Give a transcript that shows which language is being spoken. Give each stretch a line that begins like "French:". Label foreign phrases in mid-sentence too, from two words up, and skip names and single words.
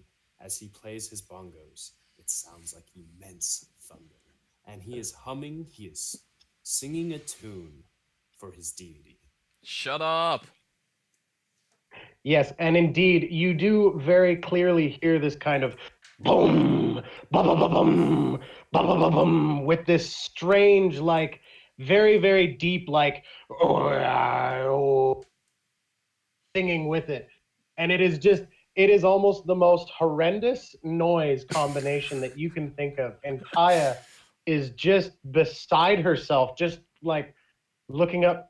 English: As he plays his bongos, it sounds like immense thunder. And he is humming, he is singing a tune for his deity. Shut up. Yes, and indeed, you do very clearly hear this kind of boom, ba ba ba bum, ba ba ba bum, with this strange, like, very, very deep, like, singing with it. And it is almost the most horrendous noise combination that you can think of. And Kaya is just beside herself, just like looking up.